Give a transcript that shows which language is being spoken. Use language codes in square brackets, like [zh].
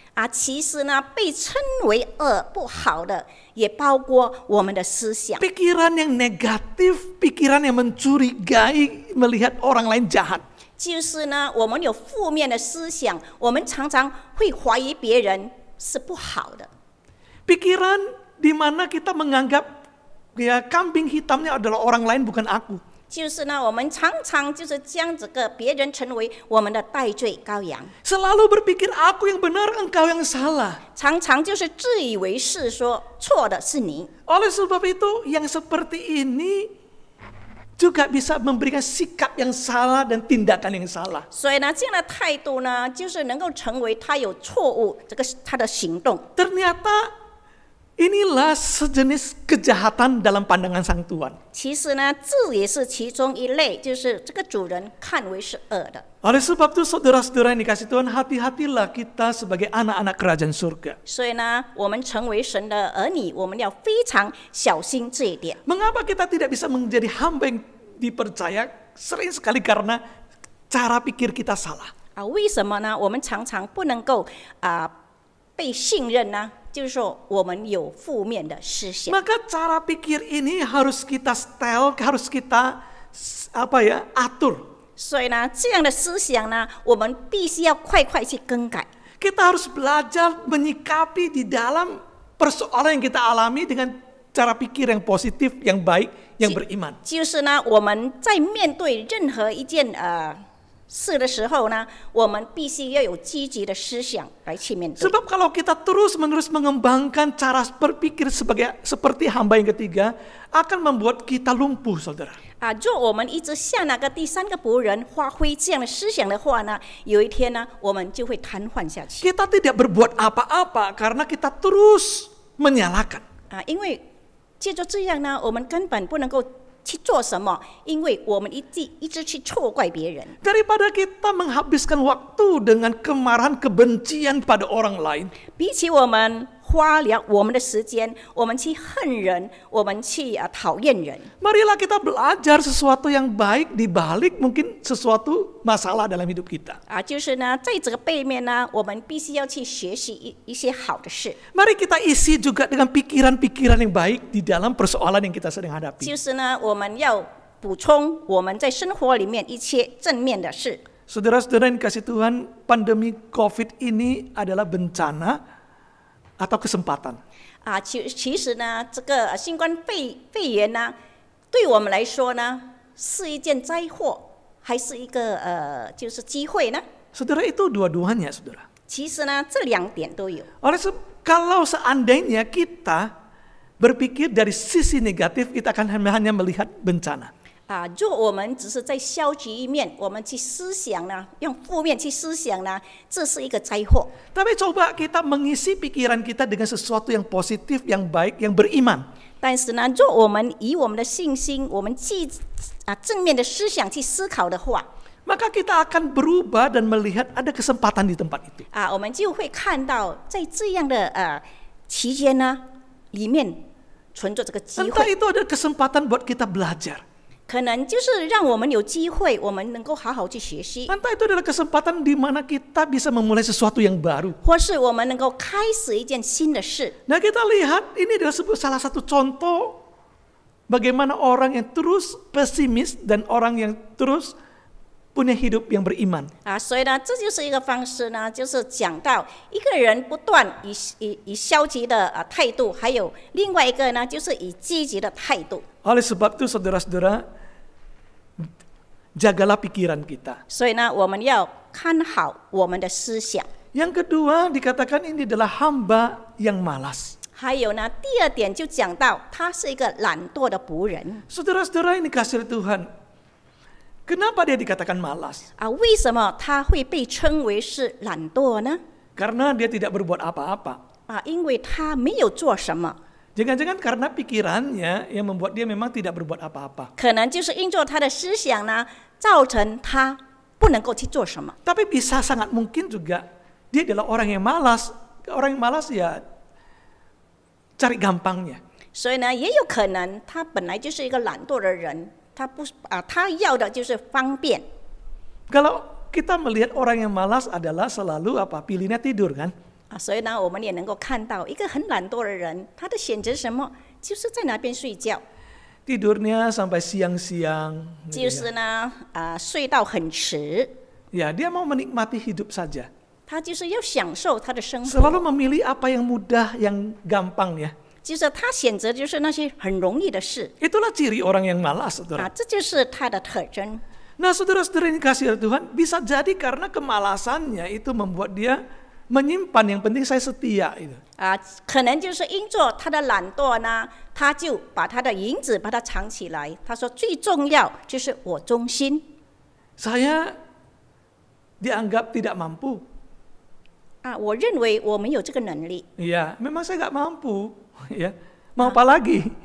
[zh] 其实呢，被称为恶不好的，也包括我们的思想。 [id] Pikiran yang negatif, pikiran yang mencurigai, melihat orang lain jahat. [zh] 就是呢，我们有负面的思想，我们常常会怀疑别人是不好的。 [id] Pikiran di mana kita menganggap ya kambing hitamnya adalah orang lain bukan aku. [zh] 就是呢，我们常常就是将这个别人成为我们的代罪羔羊， [id] Selalu berpikir aku yang benar, engkau yang salah. [zh] 常常就是自以为是，说错的是你。 [id] Oleh sebab itu, yang seperti ini juga bisa memberikan sikap yang salah dan tindakan yang salah. [zh] 所以呢，这样的态度呢，就是能够成为他有错误他的行动。 [id] Ternyata inilah sejenis kejahatan dalam pandangan sang Tuhan. [zh] 其实呢，这也是其中一类，就是这个主人看为是恶的。 [id] Oleh sebab itu saudara-saudara yang dikasih Tuhan, hati-hatilah kita sebagai anak-anak kerajaan surga. [zh] 所以呢，我们成为神的儿女，我们要非常小心这一点。 [id] Mengapa kita tidak bisa menjadi hamba yang dipercaya? Sering sekali karena cara pikir kita salah. [zh] 为什么呢？我们常常不能够被信任呢？就是说，我们有负面的思想。 [id] Maka cara pikir ini harus kita setel, harus kita atur. [zh] 所以呢，这样的思想呢，我们必须要快去更改。 [id] Kita harus belajar menyikapi di dalam persoalan yang kita alami dengan cara pikir yang positif, yang baik, yang beriman. [zh] 就是呢，我们在面对任何一件事的时候呢，我们必须要有积极的思想来去面对。 [id] Sebab kalau kita terus-menerus mengembangkan cara berpikir seperti hamba yang ketiga, akan membuat kita lumpuh, saudara. [zh] 若我们一直像那个第三个仆人发挥这样的思想的话呢，有一天呢，我们就会瘫痪下去。 [id] Kita tidak berbuat apa-apa karena kita terus menyalahkan. [zh] 因为借着这样呢，我们根本不能够去做什么，因为我们一直去错怪别人。 [id] Daripada kita menghabiskan waktu dengan kemarahan, kebencian pada orang lain, [zh] 比起我们花了我们的时间，我们去恨人，我们去讨厌人。 [id] marilah kita belajar sesuatu yang baik di balik mungkin sesuatu masalah dalam hidup kita. [zh] 就是呢，在这个背面呢，我们必须要去学习一些好的事。 [id] Mari kita isi juga dengan pikiran-pikiran yang baik di dalam persoalan yang kita sedang hadapi. [zh] 就是呢，我们要补充我们在生活里面一些正面的事。 [id] Saudara-saudara yang dikasih Tuhan, pandemi COVID ini adalah bencana atau kesempatan. [zh] 其实呢，这个新冠肺炎呢，对我们来说呢，是一件灾祸，还是一个就是机会呢？ [id] Saudara, itu dua-duanya, saudara. [zh] 其实呢，这两点都有。 [id] Kalau seandainya kita berpikir dari sisi negatif, kita akan hanya melihat bencana. [zh] 若我们只是在消极一面，我们去思想呢，用负面去思想呢，这是一个灾祸。 [id] Tapi coba kita mengisi pikiran kita dengan sesuatu yang positif, yang baik, yang beriman. [zh] 但是呢，若我们以我们的信心，我们正面的思想去思考的话， [id] Maka kita akan berubah dan melihat ada kesempatan di tempat itu. [zh] 我们就会看到在这样的期间呢，里面存着这个机 [id] Entah [zh] 会。 [id] itu ada kesempatan buat kita belajar. [zh] 可能就是让我们有机会，我们能够好好去学习， [id] Entah itu adalah kesempatan di mana kita bisa memulai sesuatu yang baru. [zh] 或是我们能够开始一件新的事。 [id] Nah, kita lihat ini adalah salah satu contoh bagaimana orang yang terus pesimis dan orang yang terus punya hidup yang beriman. [zh] 所以呢，这就是一个方式呢，就是讲到一个人不断以消极的态度，还有另外一个呢，就是以积极的态度。 [id] Oleh sebab itu, saudara-saudara, jagalah pikiran kita. [zh] 所以呢，我们要看好我们的思想。 [id] Yang kedua dikatakan ini adalah hamba yang malas. [zh] 还有呢，第二点就讲到他是一个懒惰的仆人 [id] Saudara-saudara ini kasih Tuhan. Kenapa dia dikatakan malas? 啊。 [zh] 为什么他会被称为是懒惰呢？ [id] Karena dia tidak berbuat apa-apa. [zh] 啊，因为他没有做什么， [id] Jangan-jangan karena pikirannya yang membuat dia memang tidak berbuat apa-apa. [zh] 可能就是因着他的思想呢，造成他不能够去做什么。 [id] Tapi bisa sangat mungkin juga dia adalah orang yang malas. Orang yang malas ya cari gampangnya. [zh] 所以呢，也有可能他本来就是一个懒惰的人，他要的就是方便。 [id] Kalau kita melihat orang yang malas adalah selalu apa? Pilihnya tidur kan? [zh] 啊，所以呢，我们也能够看到一个很懒惰的人，他的选择什么，就是在那边睡觉， [id] Tidurnya sampai siang-siang. [zh] 就是呢，睡到很迟， [id] Ya, dia mau menikmati hidup saja. [zh] 他就是要享受他的生活， [id] Selalu memilih apa yang mudah, yang gampang ya. [zh] 就是他选择就是那些很容易的事 [id] Itulah ciri orang yang malas, 啊， saudara. [zh] 这就是他的特征。 [id] Nah, saudara-saudara yang dikasihi Tuhan, bisa jadi karena kemalasannya itu membuat dia menyimpan yang penting saya setia itu. [zh] 啊，可能就是因着他的懒惰呢，他就把他的银子把它藏起来。他说最重要就是我忠心。 [id] Saya dianggap tidak mampu. [zh] 啊，我认为我没有这个能力 [id] Iya, memang saya nggak mampu. Ya, mau apa lagi?